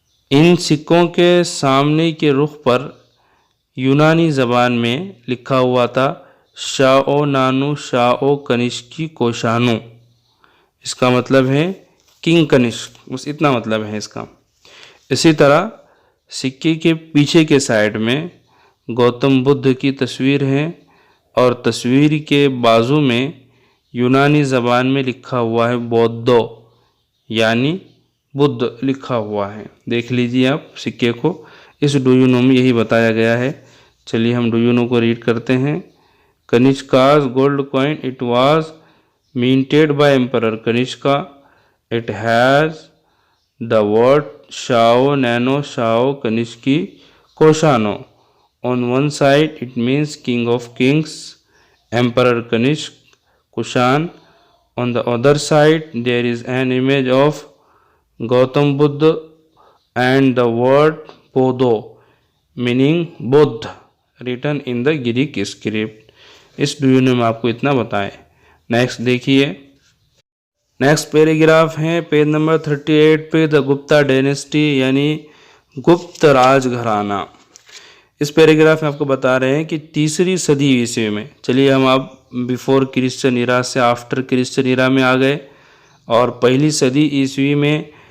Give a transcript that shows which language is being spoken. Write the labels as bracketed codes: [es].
[ur] ان سکوں کے سامنے کے رخ پر یونانی زبان میں لکھا ہوا تھا شاؤ نانو شاؤ کنشکی کوشانو، اس کا مطلب ہے کنگ کنشک، بس اتنا مطلب ہے اس کا۔ اسی طرح سکے کے پیچھے کے سائڈ میں گوتم بدھ کی تصویر ہے، اور تصویر کے بازو میں یونانی زبان میں لکھا ہوا ہے بودھو یعنی بدھ لکھا ہوا ہے۔ دیکھ لیجیے آپ سکے کو، اس ڈو یو نو میں یہی بتایا گیا ہے۔ چلیے ہم ڈو یو نو کو ریڈ کرتے ہیں۔ [en] Kanishka's gold coin it was minted by Emperor Kanishka. It has the word Shao Nano Shao Kanishki Koshano. On one side it means King of Kings, Emperor Kanishk Kushan. On the other side there is an image of Gautam Buddha and the word Bodho meaning Buddha written in the Greek script. [ur] اس do you know میں آپ کو اتنا بتائیں۔ Next دیکھیے، next paragraph ہے page number 38 پہ، دا Gupta dynasty یعنی گپت راج گھرانہ۔ اس paragraph میں آپ کو بتا رہے ہیں کہ تیسری صدی عیسوی میں، چلیے ہم اب بیفور کرسچن ایرا سے آفٹر کرسچن ایرا میں آ گئے، اور پہلی صدی عیسوی میں